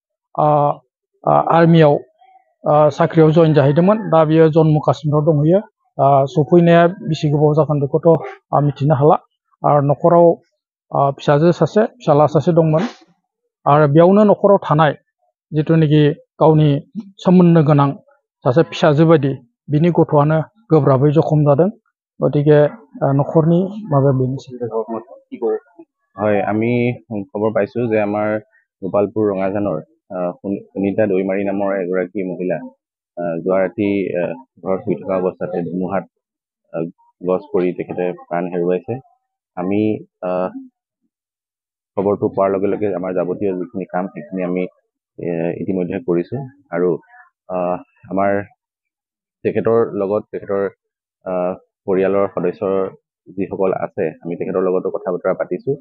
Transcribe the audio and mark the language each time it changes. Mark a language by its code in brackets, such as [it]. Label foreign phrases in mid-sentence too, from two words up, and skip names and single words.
[brx] आर्मियाव साख्रियाव जइन जाहैदोंमोन दा बियो जम्मु काश्मीराव दंहैयो सफैनाया बेसे गोबाव जागोन बेखौथ' मिथिनो हाला आरो न'खराव फिसाजो सासे फिसाला सासे दंमोन आरो बेयावनो न'खराव थानाय जिथुनाखि गावनि सोमोन्दो गोनां सासे फिसाजो बायदि बिनि गथ'आनो गोब्राबै जखम जादों गतिके न'खरनि माबाया बेनोसै। [as] হয় আমি খবৰ পাইছোঁ যে আমাৰ গোপালপুৰ ৰঙাজানৰ সুনিতা দৈমাৰী নামৰ এগৰাকী মহিলা যোৱা ৰাতি ঘৰত শুই থকা অৱস্থাতে ধুমুহাত গছ পৰি তেখেতে প্ৰাণ হেৰুৱাইছে। আমি খবৰটো পোৱাৰ লগে লগে আমাৰ যাৱতীয় যিখিনি কাম সেইখিনি আমি ইতিমধ্যে কৰিছোঁ আৰু আমাৰ তেখেতৰ লগত তেখেতৰ পৰিয়ালৰ সদস্যৰ যিসকল আছে আমি তেখেতৰ লগতো কথা বতৰা পাতিছোঁ।